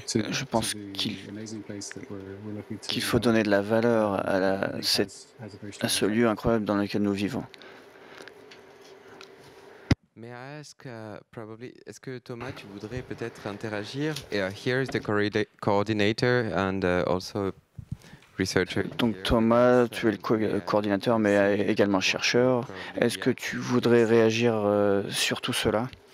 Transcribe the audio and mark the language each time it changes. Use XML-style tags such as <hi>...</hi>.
<fr>Je pense qu'il faut donner de la valeur à ce lieu incroyable dans lequel nous vivons.</fr> <en>May I ask,</en> <fr>est-ce que Thomas, tu voudrais peut-être interagir?</fr> <en>Here is the coordinator and also researcher.</en> <fr>Donc Thomas, tu es le coordinateur, mais également chercheur. Est-ce que tu voudrais réagir sur tout cela?</fr>